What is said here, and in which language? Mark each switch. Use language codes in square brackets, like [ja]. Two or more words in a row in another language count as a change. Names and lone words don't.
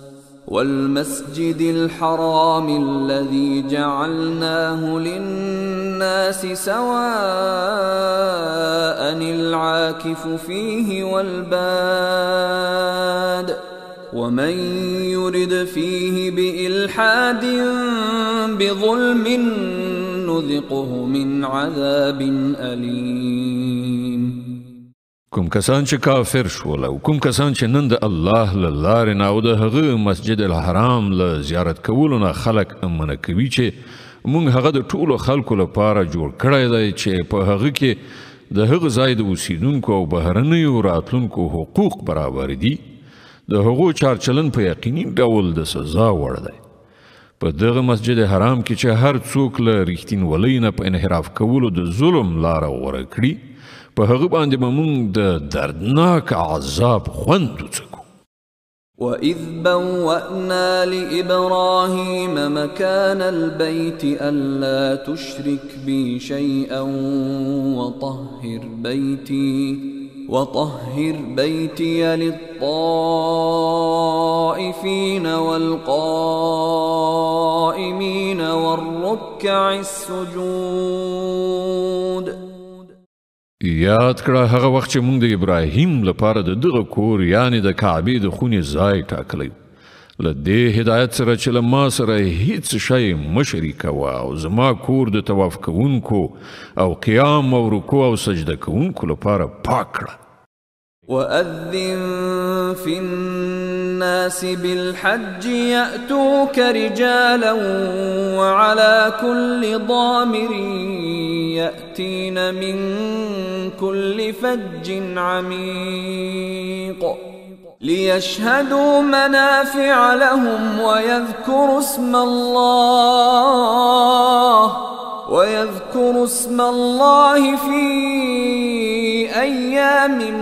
[ar] جعلناه للناس الناس سواء العاكف فيه والباد ومن يرد فيه بإلحاد بظلم نذقه من عذاب أليم. [ps] کوم کسان چې کافر شول او کوم کسان چې نن د الله له لارې نه او د هغه مسجد الحرام له زیارت کولو نه خلک منع کوي چې موږ هغه د ټولو خلکو لپاره جوړ کړی دی چې په هغه کې د هغه ځای د اوسیدونکو او بهرنیو راتلونکو حقوق برابر دي، د هغو چارچلن په یقیني ډول د سزا وړ دی. په دغه مسجد حرام کې چې هر څوک له رښتینولۍ نه په انحراف کولو د ظلم لاره غوره کړي، په هغه باندې به موږ د دردناک عذاب خوند وڅکو. [ar] وَإِذْ بَوَّأْنَا لِإِبْرَاهِيمَ مَكَانَ الْبَيْتِ أَلَّا تُشْرِكْ بِي شَيْئًا وَطَهِّرْ بَيْتِيَ لِلطَّائِفِينَ وَالْقَائِمِينَ وَالرُّكَّعِ السُّجُودِ. [ps] یاد کړه هغه وخت چې موږ د ابراهیم لپاره د دغه کور یعنی د کعبې د خونې ځای ټاکلی، له دې هدایت سره چې له ما سره هیڅ شی مه شریکوه او زما کور د طواف کوونکو او قیام او رکوع او سجده کوونکو لپاره پاک کړه. [ar] وَأَذِّن فِي النَّاسِ بِالْحَجِّ يَأْتُوكَ رِجَالًا وَعَلَى كُلِّ ضَامِرٍ يَأْتِينَ مِنْ كُلِّ فَجٍّ عَمِيقٍ لِيَشْهَدُوا مَنَافِعَ لَهُمْ وَيَذْكُرُوا اسْمَ اللَّهِ فِي أَيَّامٍ